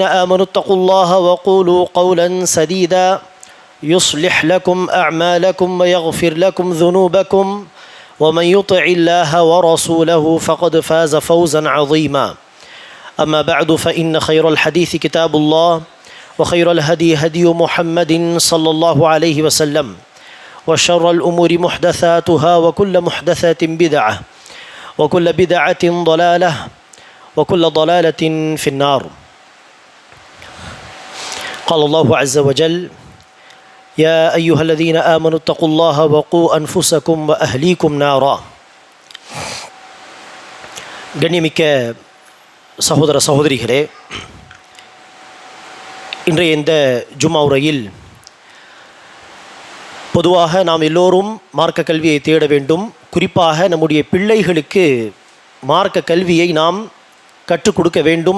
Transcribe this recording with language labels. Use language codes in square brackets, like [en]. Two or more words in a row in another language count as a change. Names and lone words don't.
[ar] آمنوا اتقوا الله وقولوا قولا سديدا يصلح لكم أعمالكم ويغفر لكم ذنوبكم ومن يطع الله ورسوله فقد فاز فوزا عظيما أما بعد فإن خير الحديث كتاب الله وخير الهدي هدي محمد صلى الله عليه وسلم وشر الأمور محدثاتها وكل محدثة بدعة وكل بدعة ضلالة وكل ضلالة في النار قال الله عز وجل يا أيها الذين آمنوا اتقوا الله وقوا أنفسكم وأهليكم نارا [ta] கண்ணியமிக்க சகோதர சகோதரிகளே, இன்றைய இந்த ஜும்மா உரையில் பொதுவாக நாம் எல்லோரும் மார்க்க கல்வியை தேட வேண்டும். குறிப்பாக நம்முடைய பிள்ளைகளுக்கு மார்க்க கல்வியை நாம் கற்றுக் கொடுக்க வேண்டும்.